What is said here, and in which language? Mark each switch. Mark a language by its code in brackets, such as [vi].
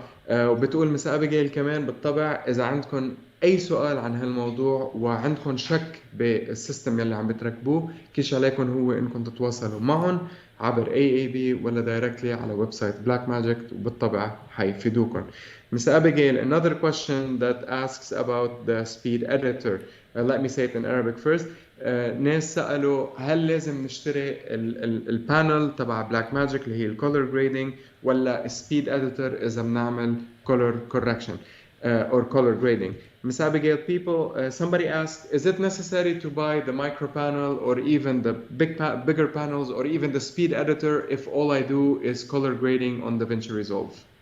[ar] وبتقول مساء أبيجيل كمان بالطبع اذا عندكم اي سؤال عن هالموضوع وعندكم شك بالسيستم يلي عم بتركبوه، كيش عليكم هو انكم تتواصلوا معهم عبر AAB ولا دايركتلي على ويب سايت Blackmagic، وبالطبع حيفيدوكم. [en] Ms. Abigail, another question that asks about the speed editor. Let me say it in Arabic first. [ar] ناس سألوا هل لازم نشتري البانل تبع Blackmagic اللي هي الكولر جريدنج ولا speed editor إذا بنعمل [en] color correction or color grading. Ms. Abigail, somebody asked, is it necessary to buy the micro panel or even the bigger panels or even the speed editor if all I do is color grading on Davinci Resolve?